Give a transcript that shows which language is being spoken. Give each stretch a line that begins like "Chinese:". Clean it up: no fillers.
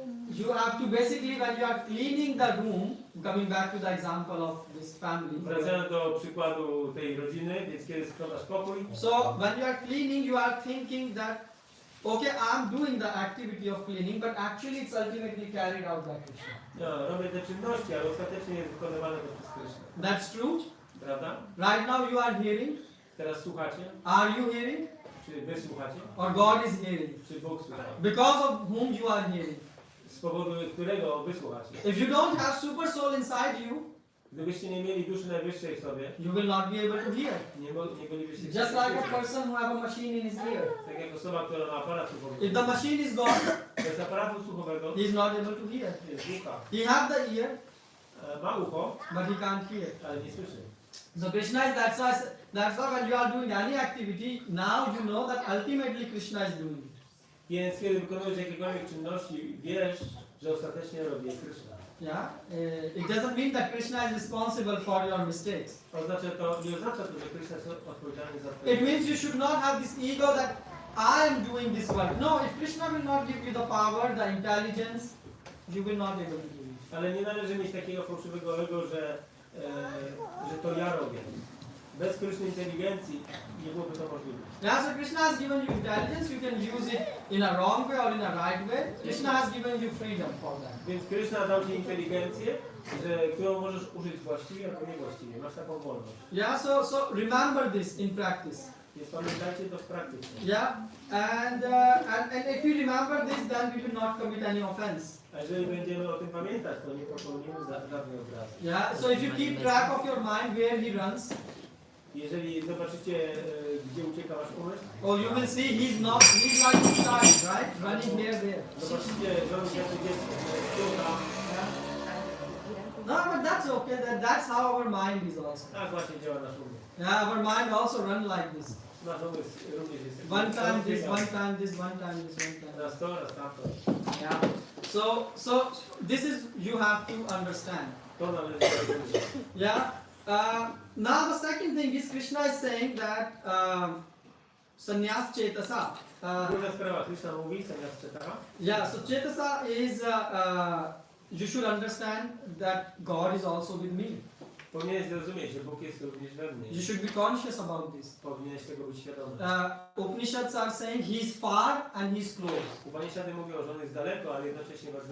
English: You have to basically, when you are cleaning the room, coming back to the example of this family.
Polish: Wracając do przykładu tej rodziny, więc kiedy sprzątasz pokój.
English: So when you are cleaning, you are thinking that, okay, I'm doing the activity of cleaning, but actually it's ultimately carried out by Krishna.
Polish: No, robię te czynności, ale ostatecznie jest wykonywane to przez Krishna.
English: That's true.
Polish: Prawda?
English: Right now you are hearing.
Polish: Teraz słuchacie?
English: Are you hearing?
Polish: Czy wy słuchacie?
English: Or God is hearing?
Polish: Czy Bóg słucha?
English: Because of whom you are hearing?
Polish: Z powodu którego wy słuchacie?
English: If you don't have super soul inside you,
Polish: gdybyście nie mieli duszy najwyższej w sobie,
English: you will not be able to hear.
Polish: nie bylibyście w
English: Just
Polish: stanie
English: like a
Polish: słyszeć.
English: person who have a machine in his ear.
Polish: Tak jak osoba, która ma aparat słuchowy.
English: If the machine is gone,
Polish: Bez aparatu słuchowego
English: he is not able to hear.
Polish: nie słucha.
English: He have the ear,
Polish: Ma ucho,
English: but he can't hear.
Polish: ale nie słyszy.
English: So Krishna is that's why when you are doing any activity, now you know that ultimately Krishna is doing it.
Polish: Więc kiedy wykonujesz jakiekolwiek czynności, wiesz, że ostatecznie robi je Krishna.
English: Yeah, it doesn't mean that Krishna is responsible for your mistakes.
Polish: Nie oznacza to, że Krishna jest odpowiedzialny za twoje.
English: It means you should not have this ego that I am doing this work. No, if Krishna will not give you the power, the intelligence, you will not be able to do it.
Polish: Ale nie należy mieć takiego fałszywego ego, że to ja robię. Bez Krishna inteligencji nie byłoby to możliwe.
English: Now, so Krishna has given you intelligence, you can use it in a wrong way or in a right way. Krishna has given you freedom for that.
Polish: Więc Krishna dał ci inteligencję, którą możesz użyć właściwie albo niewłaściwie. Masz taką wolność.
English: Yeah, so remember this in practice.
Polish: Więc pamiętajcie to w praktyce.
English: Yeah, and if you remember this, then we will not commit any offense.
Polish: A jeżeli będziemy o tym pamiętać, to nie popełnimy żadnej obrazy.
English: Yeah, so if you keep track of your mind where he runs,
Polish: Jeżeli zobaczycie, gdzie ucieka wasz umysł,
English: you will see he's like a child, right? Running here, there.
Polish: zobaczycie, że on jak dziecko, która.
English: No, but that's okay. That's how our mind is also.
Polish: Tak właśnie działa nasz umysł.
English: Yeah, our mind also run like this.
Polish: Nasz umysł również jest.
English: One time this, one time this, one time this, one time.
Polish: Raz to, raz tamto.
English: Yeah. So this is you have to understand.
Polish: To należy zrozumieć.
English: Yeah. Now the second thing is Krishna is saying that sannyas chetasa.
Polish: Druga sprawa, Krishna mówi, sannyas chetasa.
English: Yeah. So chetasa is you should understand that God is also with me.
Polish: Powinieneś zrozumieć, że Bóg jest również we mnie.
English: You should be conscious about this.
Polish: Powinieneś tego być świadomy.
English: Upanishads are saying he is far and he is close.
Polish: Upanishady mówią, że on jest daleko, ale jednocześnie bardzo